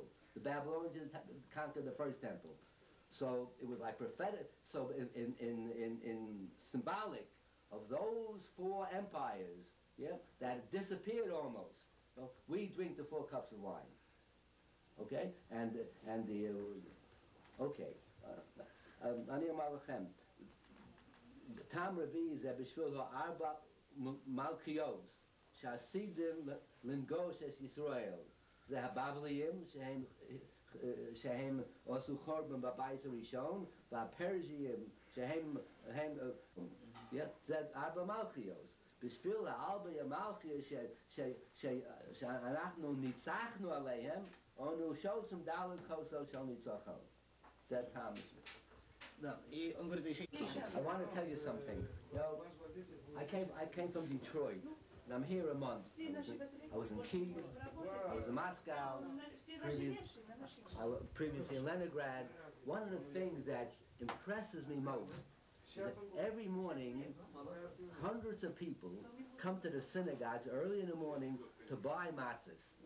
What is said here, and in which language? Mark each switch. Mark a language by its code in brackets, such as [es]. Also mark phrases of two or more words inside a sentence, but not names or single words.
[en] The Babylonians conquered the first temple. So it was like prophetic. So in symbolic of those 4 empires, yeah, that disappeared almost. So we drink the 4 cups of wine. Okay, and the okay. [he] אני אומר לכם, טעם רביעי זה בשביל 4 מלכויות שעשיתם לנגוש את ישראל. זה הבבליים שהם עשו חורבן בבית הראשון, והפרזיים שהם זה 4 מלכויות. בשביל 4 מלכויות שאנחנו ניצחנו עליהם, אנו שולחים ד' כוסות של ניצחון. זה טעם. [ru] Да, и он говорит еще... [en] I want to tell you something. You know, I came from Detroit, and I'm here a month. I was in Kiev, I was in Moscow, previously in Leningrad. One of the things that impresses me most is that every morning, hundreds of people come to the synagogues early in the morning to buy matzahs.